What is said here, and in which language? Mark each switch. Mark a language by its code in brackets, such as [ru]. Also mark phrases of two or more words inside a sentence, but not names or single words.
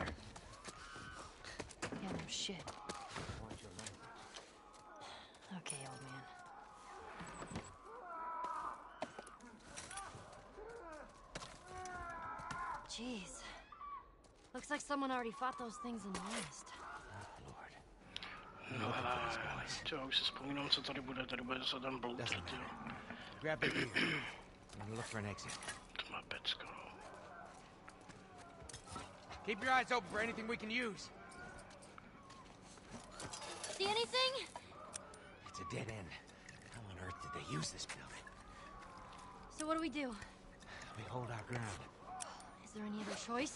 [en] Yeah, no shit. Watch your language. Okay, old man. Jeez. Looks like someone already fought those things in the West. [cs] No ale čo, už si vzpomínám, co tady bude se tam bloutat, jo. [en] Grab the gear and look for an exit. [cs] To má pecka, no. [en] Keep your eyes open for anything we can use. See anything? It's a dead end. How on earth did they use this building? So what do we do? We hold our ground. Is there any other choice?